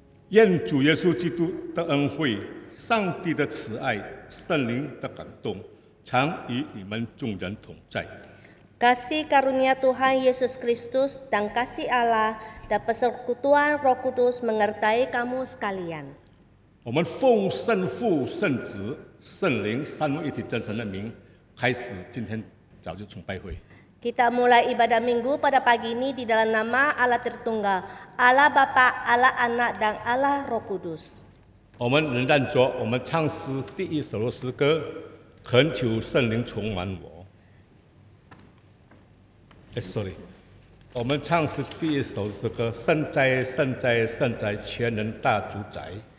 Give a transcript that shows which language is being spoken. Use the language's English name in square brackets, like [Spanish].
[Chinese] 愿主耶稣基督的恩惠、上帝的慈爱、圣灵的感动，常与你们众人同在。 [Indonesian] Kasih karunia Tuhan Yesus Kristus dan kasih Allah dan persekutuan Roh Kudus menyertai kamu sekalian. [Chinese] 我们奉圣父、圣子、圣灵三位一体真神的名，开始今天早就崇拜会。 [Indonesian] Kita mulai ibadah minggu pada pagi ini di dalam nama Allah Tritunggal, Allah Bapa, Allah Anak, dan Allah Roh Kudus. [Chinese] 我们仍然着我们唱诗第一首的诗歌，恳求圣灵充满我。 sorry， 我们唱诗第一首诗歌，圣哉，圣哉，圣哉，全能大主宰。